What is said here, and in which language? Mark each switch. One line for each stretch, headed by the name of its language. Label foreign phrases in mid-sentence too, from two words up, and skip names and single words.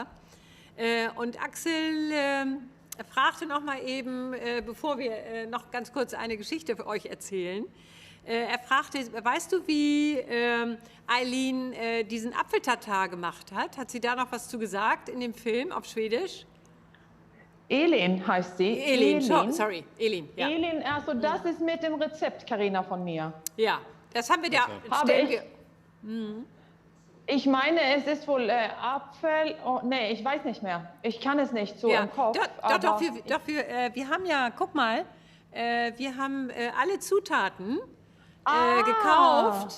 German: Und Axel fragte noch mal eben, bevor wir noch ganz kurz eine Geschichte für euch erzählen, er fragte, weißt du, wie Eileen diesen Apfeltatar gemacht hat? Hat sie da noch was zu gesagt in dem Film auf Schwedisch? Elin heißt sie. Elin. Sorry, Elin. Ja. Elin, also das ist mit dem Rezept, Carina, von mir. Ja, das haben wir da. Ich meine, es ist wohl Apfel. Oh, nee, ich weiß nicht mehr. Ich kann es nicht so im Kopf. Wir haben ja, guck mal, wir haben alle Zutaten gekauft.